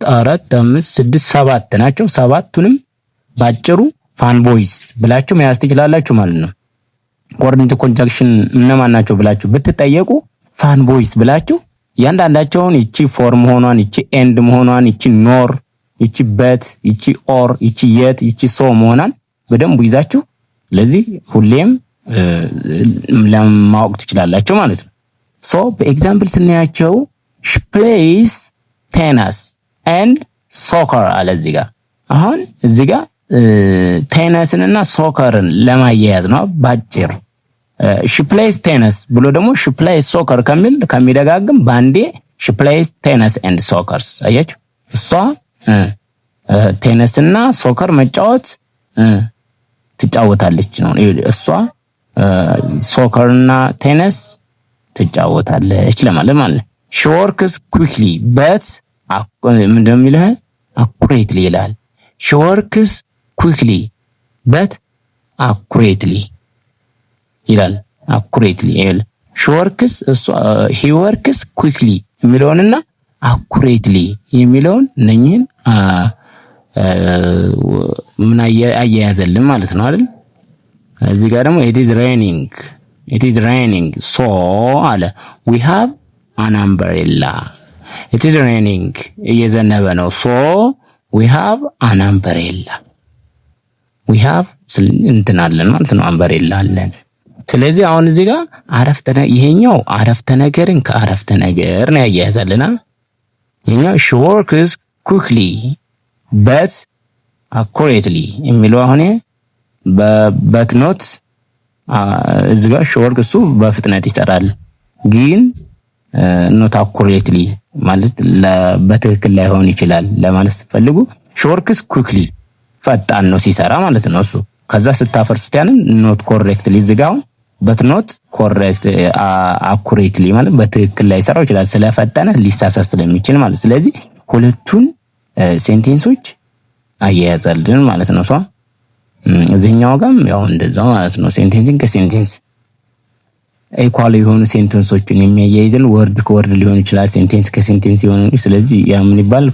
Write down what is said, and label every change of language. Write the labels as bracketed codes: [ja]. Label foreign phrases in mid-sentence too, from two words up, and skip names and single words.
[am] 4 5 6 7 ናቸው። ሰባቱንም ባጭሩ [en] fan boys [am] ብላችሁ መያዝ ትችላላችሁ ማለት ነው። [en] coordinative conjunction [am] እነማን ናቸው ብላችሁ ብትጠየቁ [en] fan boys [am] ብላችሁ ያንዳንዳቸውን እቺ ፎር መሆኗን፣ እቺ ኤንድ መሆኗን፣ እቺ ኖር፣ እቺ በት፣ እቺ ኦር፣ እቺ የት፣ እቺ ሶ መሆኗን በደንብ ይዛችሁ ስለዚህ ሁሌም ለማወቅ ትችላላችሁ ማለት ነው። ሶ በኤግዛምፕል ስናያቸው [en] she plays tennis and soccer [am] አለ እዚህ ጋር። አሁን እዚህ ጋር ቴነስን እና ሶከርን ለማያያዝ ነው ባጭር። [en] she plays tennis [am] ብሎ ደግሞ [en] she plays soccer [am] ከሚደጋግም ባንዴ [en] she plays tennis and soccer [am] አያችሁ። እሷ ቴነስ እና ሶከር መጫወት ትጫወታለች ነው። እሷ ሶከር እና ቴነስ ትጫወታለች ለማለት ማለት [en] ነው። she works quickly but [am] ምንድነው የሚለው [en] accurately ይላል። she works quickly but accurately ይላል። accurately ይላል። he works quickly የሚለውንና accurately [am] የሚለውን እነኚህን ምን አያያዘልን ማለት ነው አይደል? እዚህ ጋር ደግሞ [en] it is raining so አለ we have an umbrella። it is raining [am] እየዘነበ ነው [en] so we have an umbrella we have [am] አለን ማለት ነው [en] umbrella [am] አለን። ስለዚህ አሁን እዚህ ጋር ይሄኛው አረፍተ ነገርን ከአረፍተ ነገር ነው ያያያዘልና ይሄኛው [en] she works quickly but accurately [am] የሚለው አሁን [en] but not [am] እዚህ ጋር [en] she works [am] እሱ በፍጥነት ይሰራል ግን [en] not accurately [am] ማለት በትክክል ላይሆን ይችላል ለማለት ስትፈልጉ [en] she works quickly [am] ፈጣን ነው ሲሰራ ማለት ነው እሱ። ከዛ ስታፈርሱት ያንን [en] not correctly [am] እዚህ ጋር [en] but not correct accurately [am] ማለት በትክክል ላይ ሰራው ይችላል ስለፈጠነ ሊሳሳት ስለሚችል ማለት። ስለዚህ ሁለቱን ሴንቴንሶች አያያዛልን ማለት ነው። እዚህኛው ጋርም ያው እንደዛው ማለት ነው። ሴንቴንስን ከሴንቴንስ ኢኳል የሆኑ ሴንተንሶችን የሚያያይዝን ወርድ ከወርድ ሊሆን ይችላል፣ ሴንቴንስ ከሴንቴንስ ይሆን። ስለዚህ ያ ምን ይባላል?